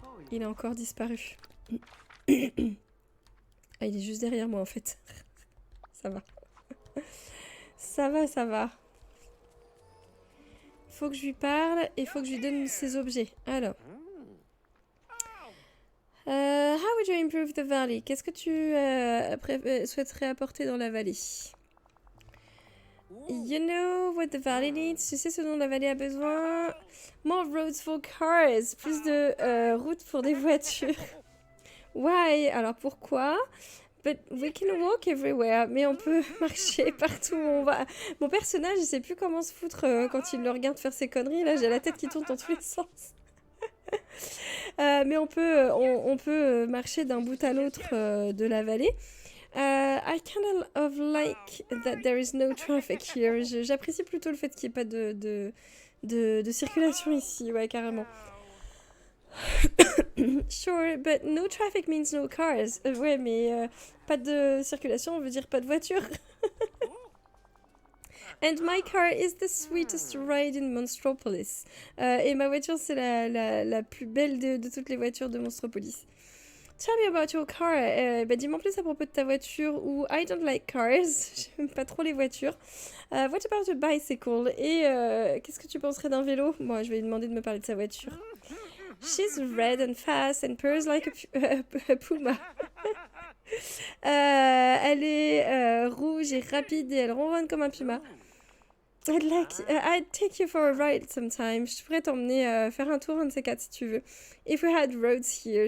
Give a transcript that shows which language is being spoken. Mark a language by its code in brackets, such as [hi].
[fr] Il a encore disparu. Ah, il est juste derrière moi en fait. Ça va. Ça va, ça va. Faut que je lui parle et faut que je lui donne ses objets. Alors. [en] How would you improve the valley? [fr] Qu'est-ce que tu souhaiterais apporter dans la vallée? [en] You know what the valley needs? [fr] Tu sais ce dont la vallée a besoin? [en] More roads for cars. [fr] Plus de routes pour des voitures. [en] Why? [fr] Alors pourquoi? [en] But we can walk everywhere. [fr] Mais on peut marcher partout où on va. Mon personnage, il sait plus comment se foutre quand il le regarde faire ses conneries. Là, j'ai la tête qui tourne dans tous les sens. Mais on peut marcher d'un bout à l'autre de la vallée. [en] I kind of like that there is no traffic here. [fr] J'apprécie plutôt le fait qu'il n'y ait pas de circulation ici, ouais, carrément. [en] Sure, but no traffic means no cars. [fr] Ouais, mais pas de circulation, on veut dire pas de voiture. [en] And my car is the sweetest ride in Monstropolis. [fr] Et ma voiture, c'est la plus belle de toutes les voitures de Monstropolis. [en] Tell me about your car. [fr] Dis-moi plus à propos de ta voiture. [en] Ou I don't like cars. [fr] J'aime pas trop les voitures. [en] What about a bicycle? [fr] Et qu'est-ce que tu penserais d'un vélo? Bon, je vais lui demander de me parler de sa voiture. [en] She's red and fast and purrs like a puma. [fr] Elle est rouge et rapide et elle ronronne comme un puma. [en] I'd take you for a ride sometime. [fr] Je pourrais t'emmener faire un tour, un de ces quatre, si tu veux. [en] If we had roads here.